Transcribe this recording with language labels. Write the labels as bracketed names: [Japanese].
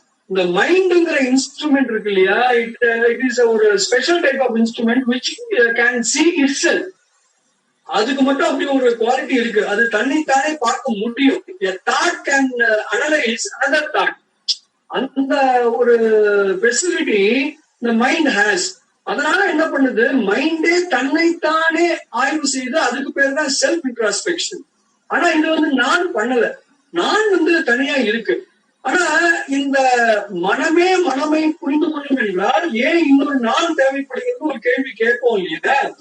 [Tamil] இந்த மைண்ட்ங்கிற இன்ஸ்ட்ருமெண்ட் இருக்கு இல்லையா, இட் இஸ் ஒரு special type of instrument [English] which can see itself. [Tamil] அதுக்கு மட்டும் அப்படி ஒரு குவாலிட்டி இருக்கு, அது தன்னைத்தானே பார்க்க முடியும். [English] A thought can analyze another thought. [Tamil] அந்த ஒரு ஃபெசிலிட்டி இந்த மைண்ட் ஹேஸ். அதனால என்ன பண்ணுது, மைண்டே தன்னைத்தானே ஆய்வு செய்து, அதுக்கு பேர் தான் செல்ஃப் இன்ட்ராஸ்பெக்ஷன். ஆனா இது வந்து நான் பண்ணல, நான் வந்து தனியா இருக்கு. ஆனா இந்த மனமே மனமை புரிந்து கொள்ளும் என்றால் ஏன் இன்னொரு நான் தேவைப்படுகிறது ஒரு கேள்வி கேட்போம் இல்லையா.